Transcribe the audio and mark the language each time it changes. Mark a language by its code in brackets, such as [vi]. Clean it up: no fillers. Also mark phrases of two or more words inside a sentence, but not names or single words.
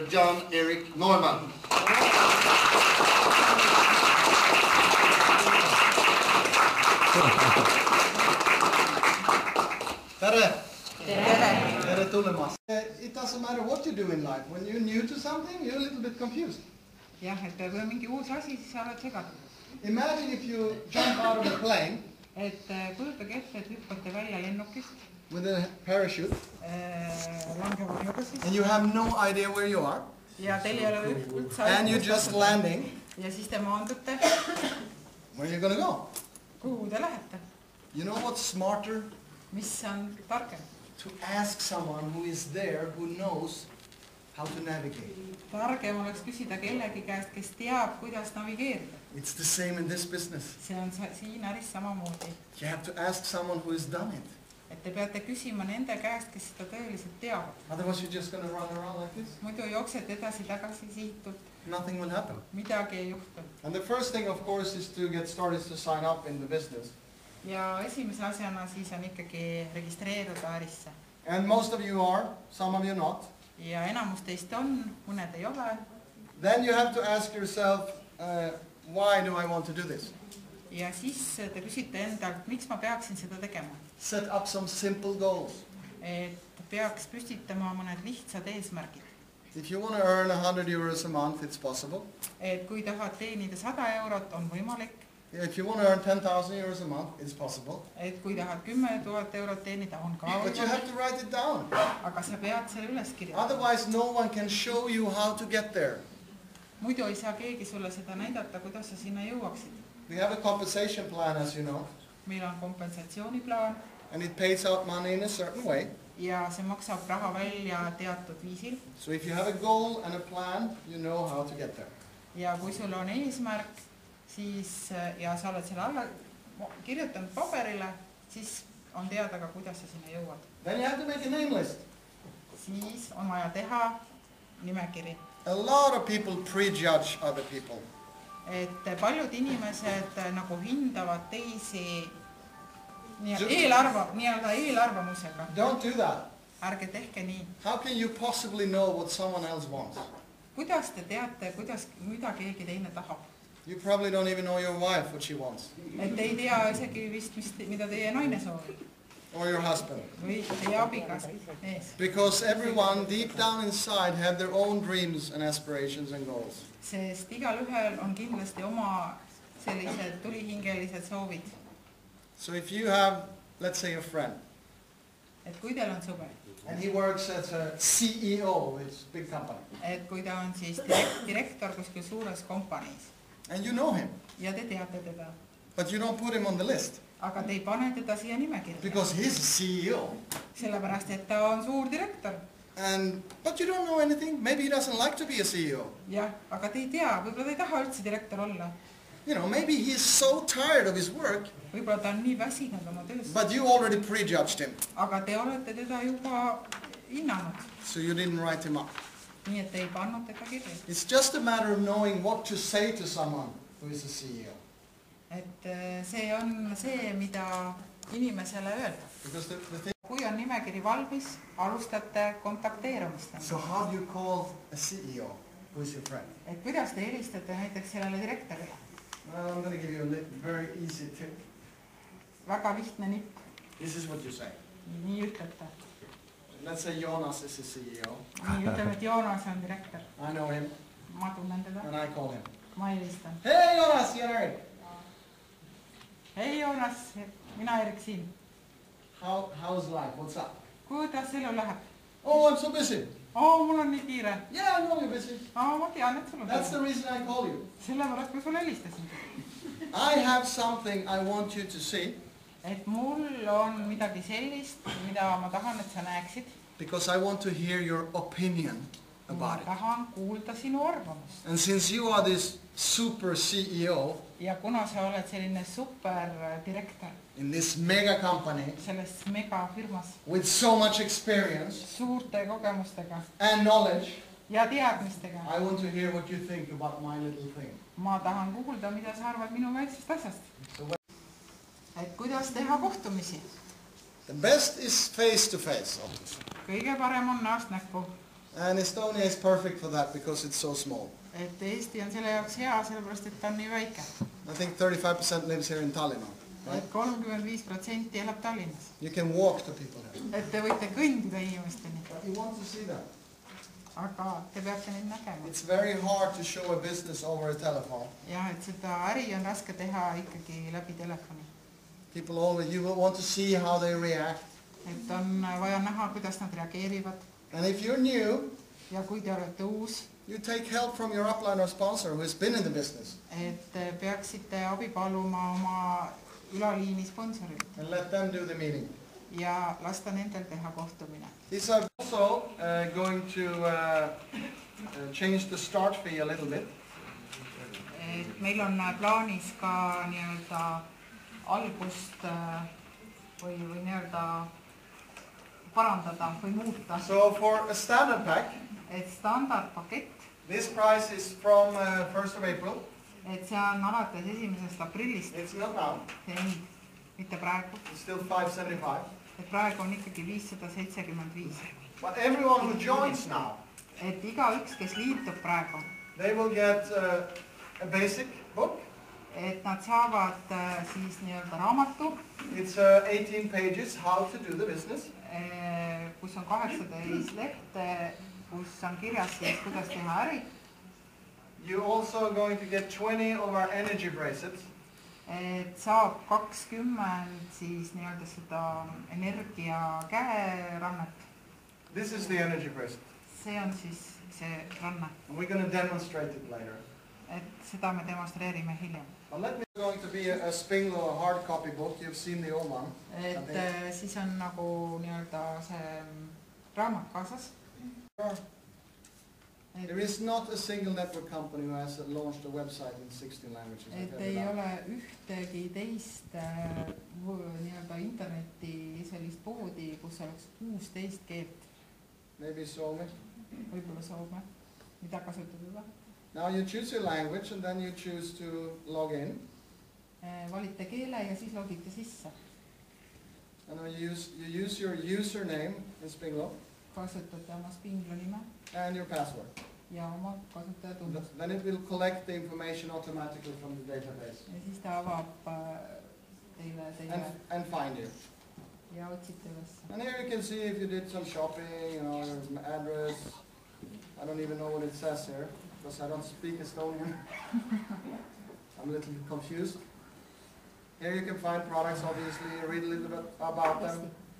[en] Jan-Erik Neumann. It doesn't matter what you do in life. When you're new to something, you're a little bit confused. [et] Kui on mingi uus asi, siis sa oled segatud. [en] Imagine if you jump out of a plane [et] Kujutage ette, et hüppate välja lennukist, [en] with a parachute [et] langevad juhusid [en] and you have no idea where you are [et] ja teil ei ole üldse [en] and you're just landing. [et] Ja siis te maandute. [en] Where are you going to go? [et] Kuhu te lähete? [en] You know what's smarter? [et] Mis on targem? [en] To ask someone who is there who knows how to navigate. [et] Targem oleks küsida kellegi käest, kes teab, kuidas navigeerida. [en] It's the same in this business. [et] See on siin äris samamoodi. [en] You have to ask someone who has done it. [et] Et te peate küsima nende käest, kes seda tõeliselt teavad. [en] Otherwise you're just going to run around like this. [et] Muidu jooksed edasi-tagasi sihtult. [en] Nothing will happen. [et] Midagi ei juhtu. [en] And the first thing, of course, is to get started to sign up in the business. [et] Ja esimese asjana siis on ikkagi registreeruda ärisse. [en] And most of you are, some of you not. [et] Ja enamus teist on, mõned ei ole. [en] Then you have to ask yourself, why do I want to do this? [et] Ja siis te küsite endalt, miks ma peaksin seda tegema? [en] Set up some simple goals. [et] Et peaks püstitama mõned lihtsad eesmärgid. [en] If you want to earn 100 euros a month, it's possible. [et] Et kui tahad teenida 100 eurot, on võimalik. [en] If you want to earn 10,000 euros a month, it's possible. [et] Et kui tahad 10 000 eurot teenida, on ka [en] But you have [et] võimalik. [en] to write it down. [et] Aga sa pead selle üles kirjutama. [en] Otherwise, no one can show you how to get there. [et] Muidu ei saa keegi sulle seda näidata, kuidas sa sinna jõuaksid. [en] We have a compensation plan, as you know. [et] Meil on kompensatsiooniplaan. [en] And it pays out money in a certain way. [et] Ja see maksab raha välja teatud viisil. [en] So if you have a goal and a plan, you know how to get there. [et] Ja kui sul on eesmärk, siis, ja sa oled selle alla kirjutanud paberile, siis on teada ka, kuidas sa sinna jõuad. [en] Then you have to make a name list. [et] Siis on vaja teha nimekiri. [en] A lot of people prejudge other people. [et] Et paljud inimesed nagu hindavad teisi eelarvamusega. [en] Don't do that. [et] Ärge tehke nii. [en] How can you possibly know what someone else wants? [et] Kuidas te teate, mida keegi teine tahab? [en] You probably don't even know your wife what she wants. [et] Et ei tea isegi vist, mida teie naine soovib. [en] Or your husband. [et] Või teie abikaasa ees. [en] Because everyone deep down inside have their own dreams and aspirations and goals. [et] Sest igalühel on kindlasti oma sellised tulihingelised soovid. [en] So if you have, let's say, a friend. [et] Et kui teil on sõber. [en] And he works as a CEO with a big company. [et] Et kui ta on siis direktor kuskil suures kompaniis. [en] And you know him. [et] Ja te teate teda. [en] But you don't put him on the list. [et] Aga te ei pane teda siia nimekirja. [en] Because he's a CEO. [et] Sellepärast, et ta on suur direktor. [en] But you don't know anything. Maybe he doesn't like to be a CEO. [et] Jah, aga te ei tea, võib-olla ta ei taha üldse direktor olla. [en] You know, maybe he's so tired of his work. [et] Võib-olla ta on nii väsinud oma tööst. [en] But you already prejudged him. [et] Aga te olete teda juba hinnanud. [en] So you didn't write him up. [et] Nii et te ei pannud teda kirja. [en] It's just a matter of knowing what to say to someone who is a CEO. [et] Et see on see, mida inimesele öelda. [en] Because [et] Kui on nimekiri valmis, alustate kontakteerumist. [en] So how do you call a CEO who is your friend? [et] Et kuidas te helistate näiteks sellele direktorile? [en] Well, I'm going to give you a very easy tip. [et] Väga lihtne nipp. [en] This is what you say. [et] Nii ütlete. [en] Let's say Jonas is a CEO. [et] Nii ütleme, et Joonas on direktor. [en] I know him. [et] Ma tunnen teda. [en] And I call him. [et] Ma helistan. [en] Hey Jonas, you're Erik. [et] Hei Joonas, mina Erik siin. [en] How's life? What's up? [et] Kuidas elu läheb? [en] Oh, I'm so busy. [et] Mul on nii kiire. [en] Yeah, I know you're busy. [et] Ma tean, et sul on [en] That's the reason I call you. [et] Sellepärast ma sulle helistasin. [en] I have something I want you to see. [et] Et mul on midagi sellist, mida ma tahan, et sa näeksid. [en] Because I want to hear your opinion about it. [et] Ma tahan kuulda sinu arvamust. [en] And since you are this super CEO [et] Ja kuna sa oled selline super direktor [en] in this mega company [et] selles megafirmas [en] with so much experience [et] suurte kogemustega [en] and knowledge, [et] ja teadmistega, [en] I want to hear what you think about my little thing. [et] ma tahan kuulda, mida sa arvad minu väiksest asjast. Et kuidas teha kohtumisi. [en] The best is face to face, obviously. [et] kõige parem on näost näkku. [en] And Estonia is perfect for that because it's so small. [et] Et Eesti on selle jaoks hea, sellepärast et ta on nii väike. [en] I think 35% lives here in Tallinn. Right? [et] Et 35% elab Tallinnas. [en] You can walk to people here. [et] Et te võite kõndida inimesteni. [en] But you want to see that. [et] Aga te peate neid nägema. [en] It's very hard to show a business over a telephone. [et] Ja, et seda äri on raske teha ikkagi läbi telefoni. [en] People always, you will want to see how they react. [et] Et on vaja näha, kuidas nad reageerivad. [en] And if you're new, [et] Ja kui te olete uus, [en] you take help from your upline or sponsor who has been in the business. [et] et peaksite abi paluma oma ülaliini sponsorilt [en] And let them do the meeting. [et] ja lasta nendel teha kohtumine. [en] These are also going to change the start fee a little bit. [et] Et meil on plaanis ka nii-öelda algust või nii-öelda parandada või muuta. [en] So for a standard pack, [et] Et standardpakett, [en] this price is from 1st of April. [et] et see on alates 1. aprillist, [en] It's not now. [et] see hind, mitte praegu. [en] It's still 575. [et] Et praegu on ikkagi 575. [en] But everyone who joins now, [et] Et igaüks, kes liitub praegu, [en] they will get a basic book. [et] et nad saavad siis nii-öelda raamatu, [en] It's 18 pages, how to do the business. [et] kus on 18 lehte, kus on kirjas siis, kuidas teha äri. [en] You're also going to get 20 of our energy bracelets. [et] Et saab 20 siis nii-öelda seda energia käerannet. [en] This is the energy bracelet. [et] See on siis see ranne. [en] And we're going to demonstrate it later. [et] Et seda me demonstreerime hiljem. [en] But let me going to be a Spinglo, a hard copy book. You've seen the old one. [et] Et siis on nagu nii-öelda see raamat kaasas. [en] There is not a single network company who has launched a website in 16 languages. [et] Et ei ole ühtegi teist nii-öelda interneti sellist poodi, kus oleks 16 keelt. [en] Maybe Soome. [et] Võib-olla Soome. Mida kasutada taha? [en] Now you choose your language and then you choose to log in. [et] Valite keele ja siis logite sisse. [en] And you use your username in Spinglo. [et] Kasutate oma Spinglo nime. [en] And your password. [et] Ja oma kasutajatunnistus. [en] Then it will collect the information automatically from the database. [et] Ja siis ta avab teile [en] and find you. [et] Ja otsite üles. [en] And here you can see if you did some shopping, you know, your address. I don't even know what it says here because I don't speak Estonian. I'm a little bit confused. Here you can find products, obviously, read a little bit about them.